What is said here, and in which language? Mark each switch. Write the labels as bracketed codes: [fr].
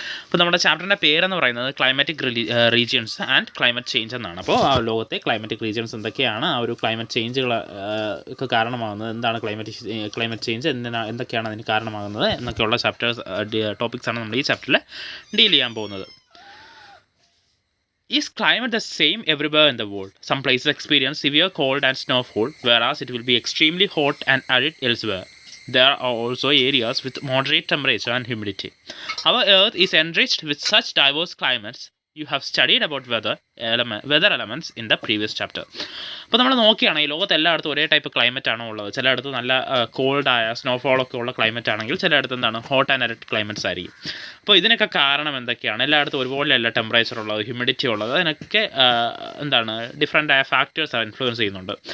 [ml] അപ്പോൾ നമ്മുടെ ചാപ്റ്ററിൻ്റെ പേരെന്ന് പറയുന്നത് climatic regions and climate change എന്നാണ്. അപ്പോൾ ആ ലോകത്തെ ക്ലൈമാറ്റിക് റീജിയൻസ് എന്തൊക്കെയാണ്, ആ ഒരു ക്ലൈമറ്റ് ചേഞ്ചുകൾ ഒക്കെ കാരണമാകുന്നത്, എന്താണ് ക്ലൈമറ്റ് ചേഞ്ച്, എന്തൊക്കെയാണ് അതിന് കാരണമാകുന്നത് എന്നൊക്കെയുള്ള ടോപ്പിക്സാണ് നമ്മൾ ഈ ചാപ്റ്ററിൽ ഡീൽ ചെയ്യാൻ പോകുന്നത്. [en] Is climate the same everywhere in the world? Some places experience severe cold and snowfall, whereas it will be extremely hot and arid elsewhere. There are also areas with moderate temperature and humidity. Our Earth is enriched with such diverse climates. You have studied about weather elements in the previous chapter. [ml] അപ്പോൾ നമ്മൾ നോക്കുകയാണെങ്കിൽ ലോകത്ത് എല്ലായിടത്തും ഒരേ type climate ആണോ ഉള്ളത്. ചിലയിടത്ത് നല്ല കോൾഡായ സ്നോഫോളൊക്കെ ഉള്ള ക്ലൈമറ്റ് ആണെങ്കിൽ ചിലയിടത്ത് എന്താണ് ഹോട്ട് ആൻഡ് അരിഡ് ക്ലൈമറ്റ്സ് ആയിരിക്കും. അപ്പോൾ ഇതിനൊക്കെ കാരണം എന്തൊക്കെയാണ്? എല്ലായിടത്തും ഒരുപോലെയല്ല ടെമ്പറേച്ചർ ഉള്ളത്, ഹ്യൂമിഡിറ്റി ഉള്ളത്, അതിനൊക്കെ എന്താണ് ഡിഫറൻ്റ് ആയ ഫാക്ടേഴ്സ് ഇൻഫ്ലുവൻസ് ചെയ്യുന്നുണ്ട്.